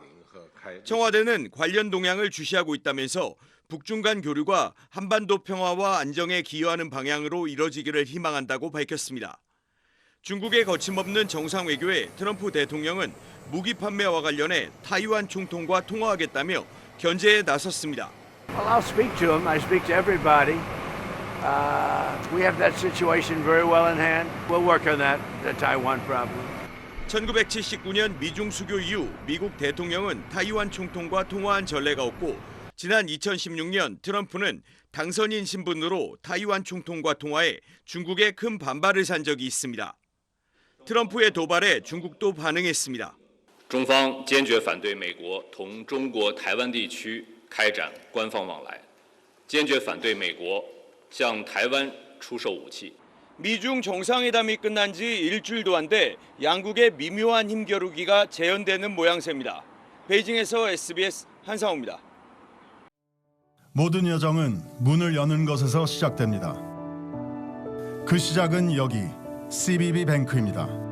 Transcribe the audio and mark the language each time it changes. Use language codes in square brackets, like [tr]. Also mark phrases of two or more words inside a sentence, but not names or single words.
[ko] 청와대는 관련 동향을 주시하고 있다면서 북중 간 교류가 한반도 평화와 안정에 기여하는 방향으로 이뤄지기를 희망한다고 밝혔습니다. 중국의 거침없는 정상 외교에 트럼프 대통령은 무기 판매와 관련해 타이완 총통과 통화하겠다며 견제에 나섰습니다. [en] Well, I'll speak to him. I speak to everybody. We have that situation very well in hand. We'll work on that, the Taiwan problem. [ko] 1979년 미중 수교 이후 미국 대통령은 타이완 총통과 통화한 전례가 없고 지난 2016년 트럼프는 당선인 신분으로 타이완 총통과 통화해 중국에 큰 반발을 산 적이 있습니다. 트럼프의 도발에 중국도 반응했습니다. [zh] 中方坚决反对美国同中国台湾地区开展官方往来，坚决反对美国向台湾出售武器。 [ko] 미중 정상회담이 끝난 지 일주일도 안 돼 양국의 미묘한 힘겨루기가 재현되는 모양새입니다. 베이징에서 SBS 한상호입니다. 모든 여정은 문을 여는 것에서 시작됩니다. 그 시작은 여기 CBB 뱅크입니다.